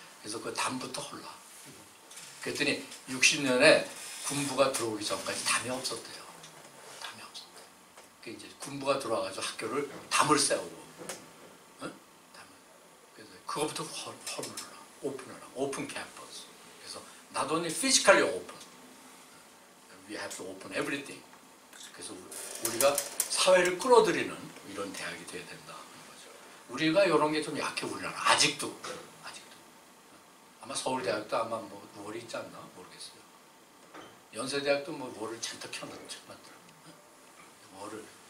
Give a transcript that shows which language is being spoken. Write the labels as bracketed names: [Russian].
[Korean] 그래서 그 담부터 헐라. 그랬더니 60년에 군부가 들어오기 전까지 담이 없었대요. 담이 없었대요. 그 이제 군부가 들어와가지고 학교를 담을 세우고, 담을. 그래서 그것부터 헐라, 오픈하라, 오픈 캠퍼스. 그래서 [English] not only physically open, we have to open everything. [Korean] 그래서 우리가 사회를 끌어들이는 이런 대학이 돼야 된다 하는 거죠. 우리가 이런 게 좀 약해, 우리나라 아직도. 아마 서울대학도 아마 월이 있지 않나 모르겠어요. 연세대학도 월을 잔뜩 켜놨더라고요. 월을.